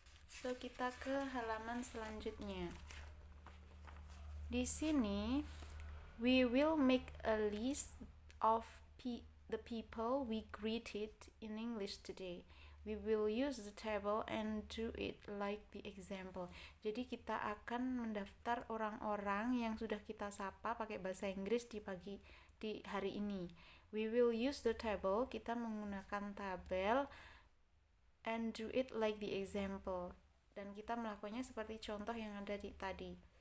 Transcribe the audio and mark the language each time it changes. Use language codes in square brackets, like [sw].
[id] So kita ke halaman selanjutnya. Di sini [en] we will make a list of the people we greeted in English today. We will use the table and do it like the example. [id] Jadi kita akan mendaftar orang-orang yang sudah kita sapa pakai bahasa Inggris di hari ini. [en] We will use the table, [id] kita menggunakan tabel, [en] and do it like the example. [id] Dan kita melakukannya seperti contoh yang ada tadi.